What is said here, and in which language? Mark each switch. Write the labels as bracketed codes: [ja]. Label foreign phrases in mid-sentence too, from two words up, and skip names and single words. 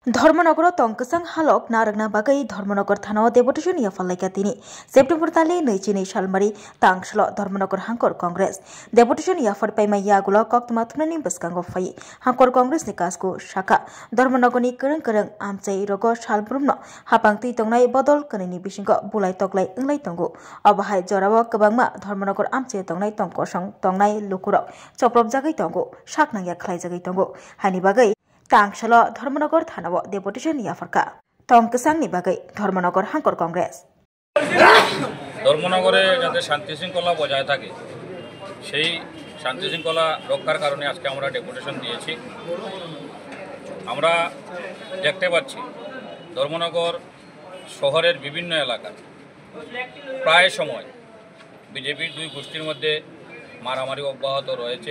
[trp] ধর্মনগর তংকসাং হালক নারগনা বাগৈ ধর্মনগর থানাও ডেপুটেশন ইয়াফালাইকা তিনি সেপ্টেম্বর তালে নৈচিনি সালমারি তাংসল ধর্মনগর হাঙ্কর কংগ্রেস ডেপুটেশন ইয়াফার পাইमा यागुला कक्तमा थुनानि बसकांगो फाइ हांकर कांग्रेस नि कासको शाखा धर्मनगरनि करं करं आमचाइ रगो सालब्रुमनो हापांगति तंगनाय बदल कनेनि बिसिंग बुलाय तगलाय इंलाय तंगो अबहाय जराव कबांगमा धर्मनगर आमचाइ तंगनाय तंगकोसं तंगनाय लुकुराव चप्रब जागै तंगो साकनांया खलाय जागै तंगो हानि बागै तांगसलो धर्मनगर थानाव डेपुटेशन याफरका तंकसांनि बागै धर्मनगर हांकर कांग्रेस [bn] ধর্মনগরে যাতে শান্তি শৃঙ্খলা বজায় থাকে সেই শান্তি শৃঙ্খলা রক্ষার কারণে আজকে আমরা ডেপুটেশন দিয়েছি। আমরা দেখতে পাচ্ছি ধর্মনগর শহরের বিভিন্ন এলাকা প্রায় সময় বিজেপির দুই গোষ্ঠীর মধ্যে মারামারি অব্যাহত রয়েছে।